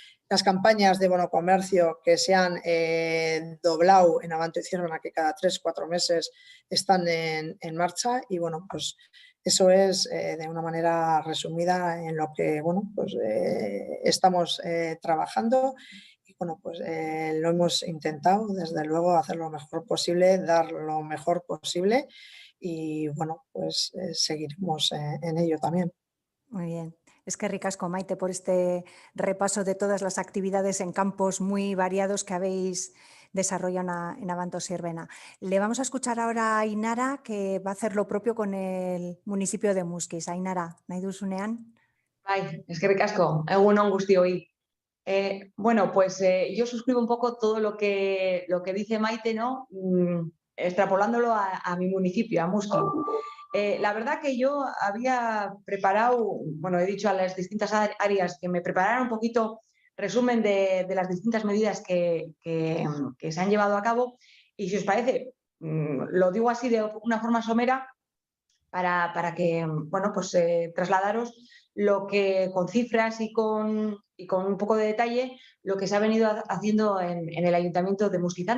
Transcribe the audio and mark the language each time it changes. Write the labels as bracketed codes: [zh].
[es] Las campañas de bono comercio que se han doblado en Abanto y Ciervana, que cada 3-4 meses están en marcha y pues eso es de una manera resumida en lo que pues, estamos trabajando y pues lo hemos intentado desde luego hacer lo mejor posible, dar lo mejor posible y pues seguiremos en ello también. Muy bien. [eu] Eskerrik asko, [es] Maite, por este repaso de todas las actividades en campos muy variados que habéis desarrollado en Abanto Ciervena. Le vamos a escuchar ahora a Ainara, que va a hacer lo propio con el municipio de Muskiz. [eu] Ainara, nahi duzunean? Bai, eskerrik asko, egun on guztioi. [es] Bueno, pues yo suscribo un poco todo lo que dice Maite, ¿no? Extrapolándolo a mi municipio, a Muskiz. La verdad que yo había preparado, he dicho a las distintas áreas que me prepararan un poquito resumen de las distintas medidas que se han llevado a cabo y si os parece, lo digo así de una forma somera para que, pues trasladaros lo que con cifras y con un poco de detalle lo que se ha venido haciendo en el Ayuntamiento de Muskiz.